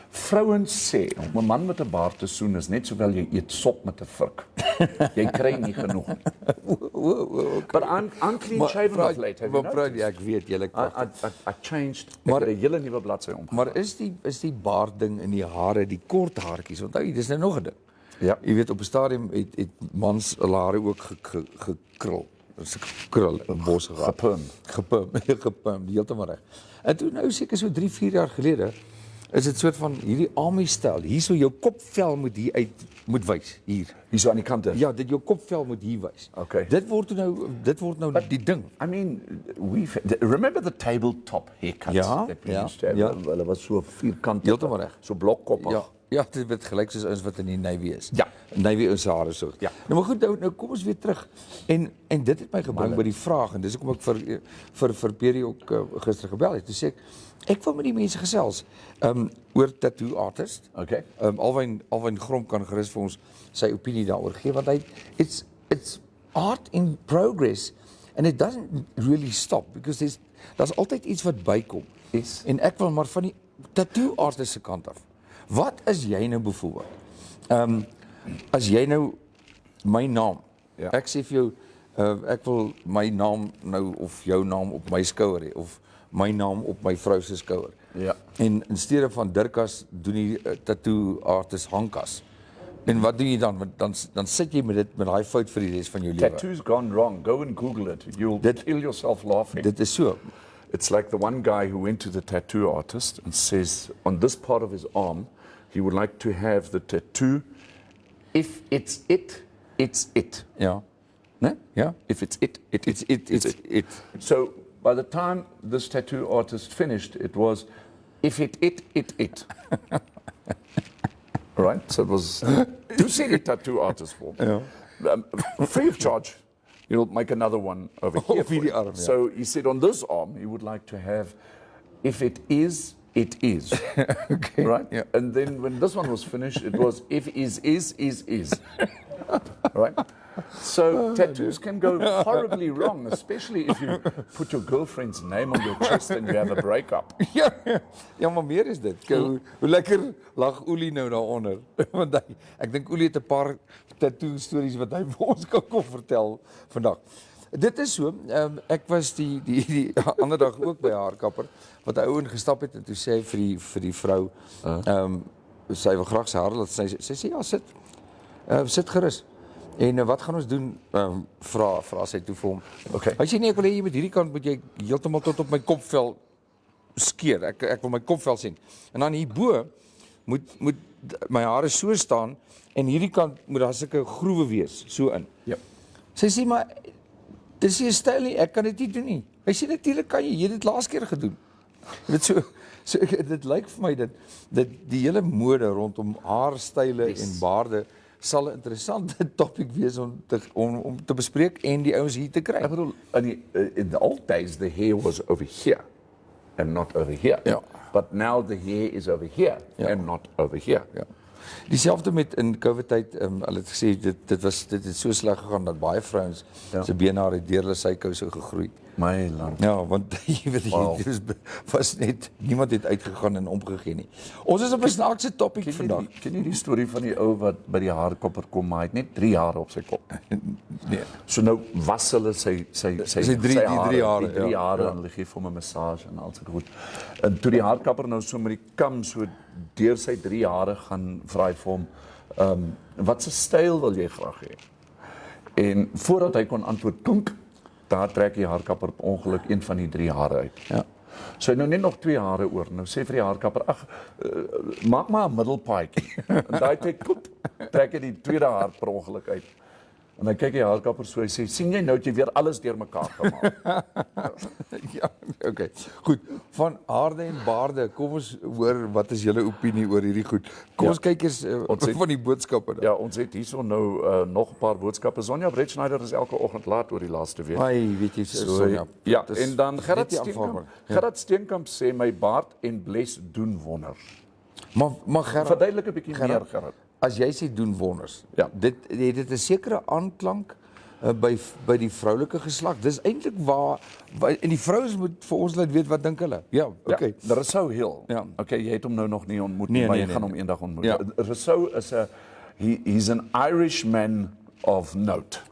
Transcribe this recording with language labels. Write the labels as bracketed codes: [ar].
[af] Vrouens sê, om 'n man met 'n baard te soen is net sowel jy eet sop met 'n vurk. Jy kry nie genoeg nie. [en] But I'm clean shaven of late, have you noticed? [af] Ek weet, julle [en] I changed, [af] ek het 'n hele nuwe bladsy omgegaan. Maar is die baard ding in die hare, die kort haartjies, onthou jy, dis nou nog 'n ding. Ja. Jy weet, op 'n stadium het mans hulle hare ook gekrul. Dis 'n krul, 'n bos gepum, heeltemal reg. En toe nou seker so 3-4 jaar gelede is dit soort van hierdie army-styl. Hierso jou kopvel moet wys hier. Hierso aan die kante. Ja, dit jou kopvel moet hier wys. [en] Okay. [af] Dit word nou die ding. [en] I mean, remember the tabletop haircuts [af] Ja, [en] that we [af] ja, [en] used to have? [af] ja. Hulle was so vierkant. Heeltemal reg. So blokkoppig. Ja, dit word gelyk soos ons wat in die Navy is. Ja. Navy ons hare so. Ja. Nou maar goed, nou kom ons weer terug. En dit het my gebring by die vraag en dis hoekom ek vir Perry ook gister gebel het. Toe sê ek wil met die mense gesels oor tattoo artist. [en] Okay. [af] Alwyn Grom kan gerus vir ons sy opinie daaroor gee want [en] it's art in progress and it doesn't really stop because [af] daar's altyd iets wat bykom. [en] Yes. [af] En ek wil maar van die tattoo artist se kant af. Wat is jy nou byvoorbeeld? As jy nou my naam, Ja. ek sê vir jou, ek wil my naam nou of jou naam op my skouer hê of my naam op my vrou se skouer. Ja. En in steede van Dirkas doen die tattoo artist Hankas. En wat doen jy dan? Want dan sit jy met daai fout vir die res van jou lewe. [en] Tattoo's gone wrong. Go and Google it. You'll kill yourself laughing. Dit is so. It's like the one guy who went to the tattoo artist and says on this part of his arm, he would like to have the tattoo. If it's it, it's it. [af] Ja. Né? Ja. [en] If it's it, it's it. So by the time this tattoo artist finished, it was, if it. Right? So it was 2 city tattoo artists for. [af] Ja. [en] Free of charge. He'll make another one over here. Over the arm, yeah. So he said on this arm, he would like to have, if it is, it is. Okay. Right? Yeah. And then when this one was finished, it was, if is. Right? So tattoos can go horribly wrong, especially if you put your girlfriend's name on your chest and you have a breakup. [af] Ja, maar meer is dit. Hoe lekker lag Oelie nou daaronder. Want ek dink Oelie het 'n paar tattoo stories wat hy vir ons kan kom vertel vandag. Dit is so, ek was die ander dag ook by 'n haarkapper wat 'n ou ingestap het en toe sê hy vir die vrou, sy wil graag sy hare laat sy sê ja, sit gerus. En wat gaan ons doen? Vra sy toe vir hom. Okay. Hy sê nee, ek wil hê jy met hierdie kant moet jy heeltemal tot op my kopvel skeer. Ek wil my kopvel sien. En dan hierbo moet my hare so staan en hierdie kant moet daar sulke groewe wees so in. Ja. Sy sê maar dis nie 'n styl nie, ek kan dit nie doen nie. Hy sê natuurlik kan jy het dit laas keer gedoen. Dit so dit lyk vir my dat die hele mode rondom haarstyle en baarde sal 'n interessante topik wees om te bespreek en die ouens hier te kry. Ek bedoel, [en] in the old days, the hair was over here and not over here. [af] Ja. [en] But now the hair is over here and not over here. [af] Ja. Dieselfde met in COVID tyd, hulle het gesê dit het so sleg gegaan dat baie vrouens se benhare deur hulle sykouse gegroei. My land. Ja, want jy weet dit was net niemand het uitgegaan en omgegee nie. Ons is op 'n snaakse topik vandag. Ken jy die storie van die ou wat by die haarkapper kom, maar hy het net 3 hare op sy kop? Nee. So nou was hulle sy drie hare, die 3 hare en hulle gee vir hom 'n massage en al sulke goed. En toe die haarkapper nou so met die kam so deur sy 3 hare gaan vra hy vir hom, wat se styl wil jy graag hê? En voordat hy kon antwoord, klink, daar trek die haarkapper per ongeluk een van die 3 hare uit. Ja. So hy nou net nog 2 hare oor. Nou sê vir die haarkapper, maak maar 'n middelpaadjie. En daai trek hy die tweede haar per ongeluk uit. En dan kyk die haarkapper so, hy sê, sien jy nou, het jy weer alles deurmekaar gemaak. Ja, okay. Goed, van haarde en baarde, kom ons hoor, wat is julle opinie oor hierdie goed? Kom ons kyk eens van die boodskappe dan. Ja, ons het hierso nou nog 'n paar boodskappe. Sonja Bretschneider is elke oggend laat oor die laaste week. Ai, weet jy, Sonja. Ja, en dan Gerard Steenkamp sê, my baard en bles doen wonders. Maar Gerard, Verduidelik 'n bietjie meer, Gerard. As jy sê doen wonders, Ja. dit het 'n sekere aanklank by die vroulike geslag. Dis eintlik waar en die vrouens moet vir ons laat weet wat dink hulle. Ja, okay. Ja, Rousseau Hill. Ja. Okay, jy het hom nou nog nie ontmoet Nee, nie, maar nee, jy gaan nee. hom eendag ontmoet. Ja. [en] Rousseau is he's an Irishman of note.